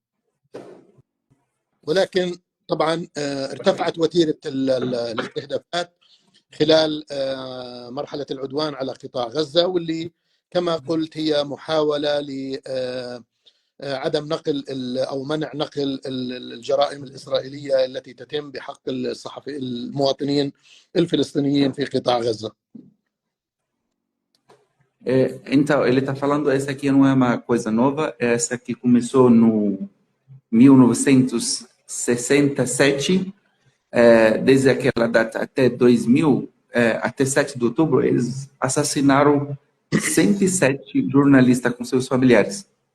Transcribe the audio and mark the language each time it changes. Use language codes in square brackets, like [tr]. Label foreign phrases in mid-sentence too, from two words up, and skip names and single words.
[ar] ولكن طبعا ارتفعت وتيرة الاستهدافات خلال مرحلة العدوان على قطاع غزة، واللي كما قلت هي محاولة لعدم نقل أو منع نقل الجرائم الإسرائيلية التي تتم بحق المواطنين الفلسطينيين في قطاع غزة. [pt] Então, ele está falando, essa aqui não é uma coisa nova, essa aqui começou no 1967, desde aquela data até 2000, até 7 de outubro, eles assassinaram 107 jornalistas com seus familiares.